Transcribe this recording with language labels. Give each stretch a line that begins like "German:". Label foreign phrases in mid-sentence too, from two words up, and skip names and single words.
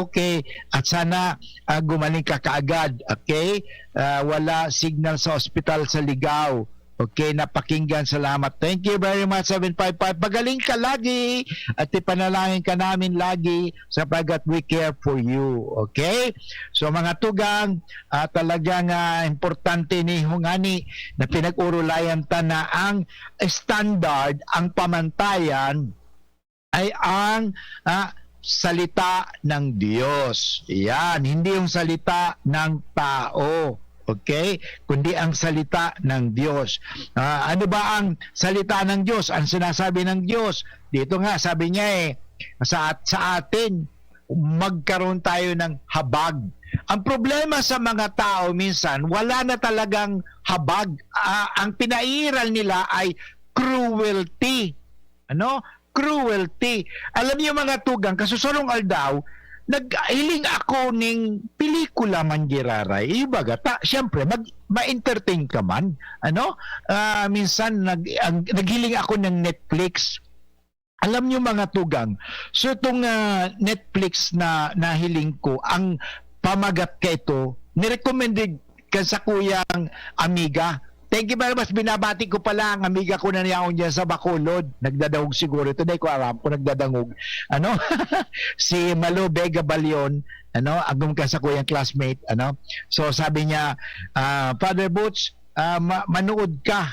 Filipino: Okay. At sana gumaling ka kaagad. Okay. Wala signal sa ospital sa Ligaw. Okay, napakinggan. Salamat.
English: Thank you very much, 755.
Filipino: Pagaling ka lagi at ipanalangin ka namin lagi sapagkat
English: we care for you.
Filipino: Okay?
Bikol: So mga tugang, talagang importante ni Hungani na pinag-urulayan ta na ang standard,
Filipino: ang pamantayan ay ang salita ng Diyos. Yan, hindi yung salita ng tao. Okay? Kundi ang salita ng Diyos. Ano ba ang salita ng Diyos? Ang sinasabi ng Diyos? Dito nga, sabi niya sa atin, magkaroon tayo ng habag. Ang problema sa mga tao minsan, wala na talagang habag. Ang pinairal nila ay cruelty. Ano? Cruelty. Alam niyo
Bikol: mga tugang, kasusulong aldaw, naghiling ako ning pelikula man giraray. Ibaga, siyempre, ma-entertain ka man. Ano? Minsan, naghiling ako ng Netflix.
Filipino: Alam nyo
Bikol: mga tugang, so itong Netflix na nahiling ko, ang pamagat ka ito, nirecommended ka sa kuyang amiga.
English: Thank you very much.
Filipino: Binabati ko pala ang amiga ko na niyaon dyan sa Bacolod.
Bikol: Nagdadangog siguro. Ito na ko alam ko nagdadangog. Ano? Si Malo Vega Balion, ano? Agum ka sa kuyang classmate. Ano?
Filipino: So sabi niya, Father Boots, manood ka.